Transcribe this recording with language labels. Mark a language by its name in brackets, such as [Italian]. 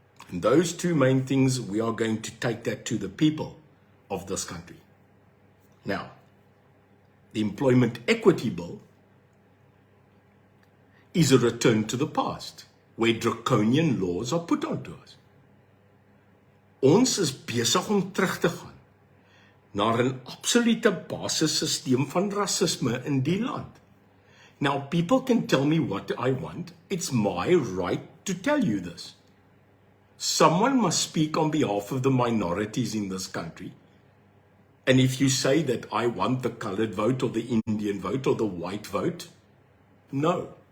[English] And those two main things, we are going to take that to the people of this country. Now, the Employment Equity Bill is a return to the past, where draconian laws are put onto us. [Afrikaans] Ons is besig om terug te gaan na 'n absolute basissysteem van rasisme in die land. [English] Now, people can tell me what I want. It's my right to tell you this. Someone must speak on behalf of the minorities in this country. And if you say that I want the colored vote or the Indian vote or the white vote, no.